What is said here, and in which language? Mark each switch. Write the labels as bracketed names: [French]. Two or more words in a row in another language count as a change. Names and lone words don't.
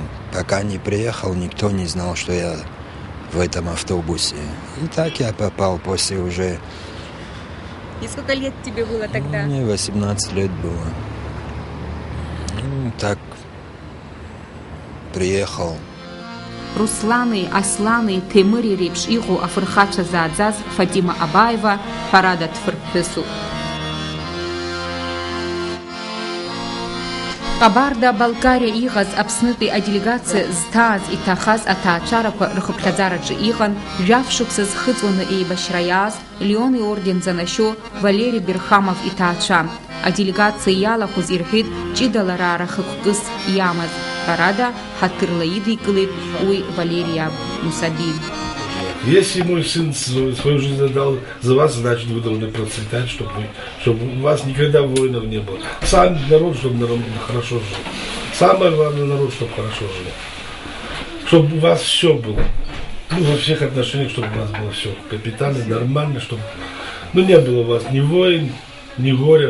[Russian] Пока не приехал, никто не знал, что я в этом автобусе. И так я попал после уже... И сколько лет тебе было тогда? Мне 18 лет было. Так приехал. [Abkhazian] Руслани, Аслани, Ҭемыри реиԥш иҟоу афырхацәа зааӡаз Фатима Абаева ҳәарада дфырԥҳәысуп. Ҟабарда-Балкариа иҟаз Аԥснытәи аделегациа зҭааз иҭахаз аҭаацәарақәа рхыԥхьаӡараҿы иҟан жәаф-шықәса зхыҵуаны еибашьра иааз Леон иорден занашьо Валери Берхамов иҭаацәа. Аделегациа иалахәыз ирҳәеит ҷыдалараара хықәкыс иамаз. Ҳәарада ҳаҭырла идикылеит уи Валерия Мусаби. [Russian] Если мой сын свою жизнь отдал за вас, значит, вы должны процветать, чтобы у вас никогда воинов не было. Сам народ, чтобы народ хорошо жил. Самое главное, народ, чтобы хорошо жил. Чтобы у вас все было. Во всех отношениях, чтобы у вас было все капитально, нормально, чтобы не было у вас ни войн, ни горя.